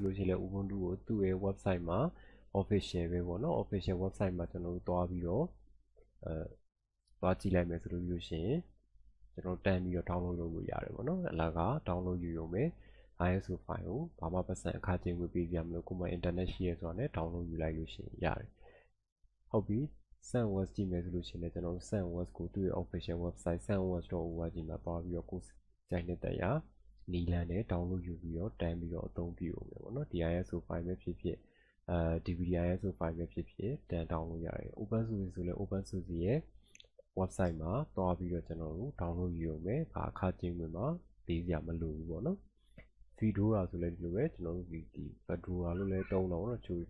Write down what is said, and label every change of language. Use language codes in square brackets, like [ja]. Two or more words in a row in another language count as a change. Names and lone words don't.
[my] လို့ရှိရင်လည်း Ubuntu ကိုသူ့ရဲ့ website မှာ official ပဲပေါ့နော် [en] official website [my] မှာကျွန်တော်တို့တွားပြီးတော့တွားကြည့်လိုက်မယ်ဆိုလို့ရှိရင်ကျွန်တော်တန်းပြီးတော့ download လုပ်လို့ရတယ်ပေါ့နော်အလားက download ယူရုံပဲ [en] ISO file [my] ကိုဘာမှပတ်စံအခကြေးငွေပေးပြမလို့ကိုယ်မှာ internet ရှိရဆိုတာနဲ့ download ယူလိုက်လို့ရှိရင်ရတယ်ဟုတ်ပြီ SunWorks ကြည့် မယ်ဆိုလို့ရှိရင်လည်းကျွန်တော်တို့ SunWorks ကိုသူ့ရဲ့ [en] official website [my] sunworks.org မှာတွားပြီးတော့ကိုယ်ကြိုက်တဲ့တရားနီလန်နဲ့ download ယူပြီးတော့တန်းပြီးတော့အသုံးပြုအောင်ပဲပေါ့နော် [en] ISO file [my] ပဲဖြစ်ဖြစ် [en] DVD ISO file [my] ပဲဖြစ်ဖြစ်တန်း download ရတယ် [en] open source [my] ဆိုလည်း [en] open source [my] ရဲ့ website မှာတွားပြီးတော့ကျွန်တော်တို့ download ယူအောင်ပဲဘာအခကြေးငွေမှာပေးစရာမလိုဘူးပေါ့နော် Fedora ဆိုလည်းဒီလိုပဲကျွန်တော်တို့ဒီ Fedora လို့လည်းသုံးတော့နော်ချို